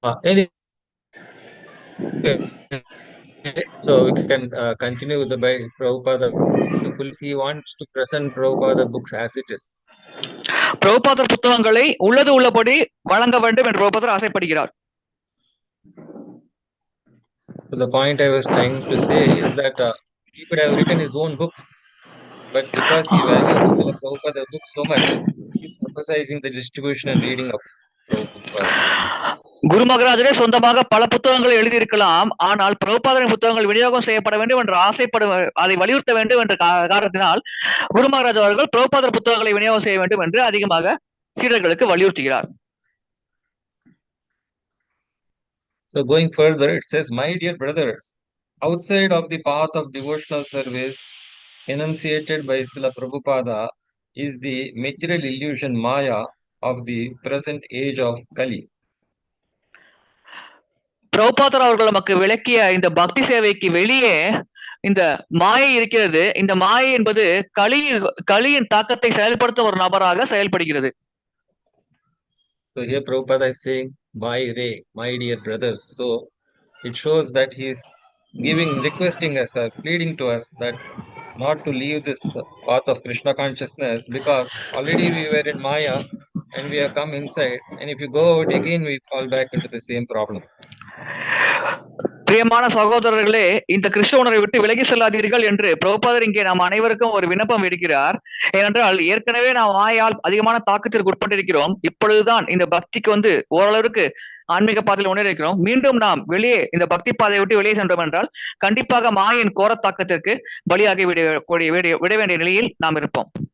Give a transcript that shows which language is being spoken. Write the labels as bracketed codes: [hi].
[en] Anyway, so we can continue with the Prabhupada. He wants to present Prabhupada books as it is. [ta] பிரபுபாதர் புத்தகங்களை உள்ளது உள்ளபடி வழங்க வேண்டும் என்று பிரபுபாதர் ஆசைப்படுகிறார். [en] So the point I was trying to say is that he could have written his own books, but because he values Prabhupada books so much, he is emphasizing the distribution and reading of Prabhupada books. [ta] குரு மகாராஜரே சொந்தமாக பல புத்தகங்களை எழுதியிருக்கலாம், ஆனால் பிரபுபாதரின் புத்தகங்கள் விநியோகம் செய்யப்பட வேண்டும் என்று ஆசைப்படும், அதை வலியுறுத்த வேண்டும் என்ற காரணத்தினால் குரு மகாராஜ் அவர்கள் பிரபுபாதர் புத்தகங்களை விநியோகம் செய்ய வேண்டும் என்று அதிகமாக சீடர்களுக்கு வலியுறுத்துகிறார். [en] So going further, it says, "My dear brothers, outside of the path of devotional service enunciated by Srila Prabhupada is the material illusion Maya of the present age of Kali." [ta] பிரபுபாதர் அவர்கள் நமக்கு விளக்கிய இந்த பக்தி சேவைக்கு வெளியே இந்த மாயை இருக்கிறது. இந்த மாயை என்பது கலியின் தாக்கத்தை செயல்படுத்தும் ஒரு நபராக செயல்படுகிறது. [en] So here Prabhupada is saying, "My Ray, my dear brothers." So it shows that he is requesting us, pleading to us that not to leave this path of Krishna consciousness, because already we were in Maya and we have come inside, and if you go out again, we fall back into the same problem. [ta] பிரியமான சகோதரர்களே, இந்த கிருஷ்ண உணர்வை விட்டு விலகி செல்லாதீர்கள் என்று பிரபுபாதர் இங்கே நாம் அனைவருக்கும் ஒரு விண்ணப்பம் இருக்கிறார். ஏனென்றால் ஏற்கனவே நாம் மாயால் அதிகமான தாக்கத்திற்கு உட்பட்டிருக்கிறோம். இப்பொழுதுதான் இந்த பக்திக்கு ஓரளவுக்கு ஆன்மீக பாதையில் முன்னேறிக்கிறோம். மீண்டும் நாம் வெளியே இந்த பக்தி பாதையை விட்டு வெளியே சென்றோம் என்றால் கண்டிப்பாக மாயின் கோர தாக்கத்திற்கு பலியாகி விட வேண்டிய நிலையில் நாம் இருப்போம்.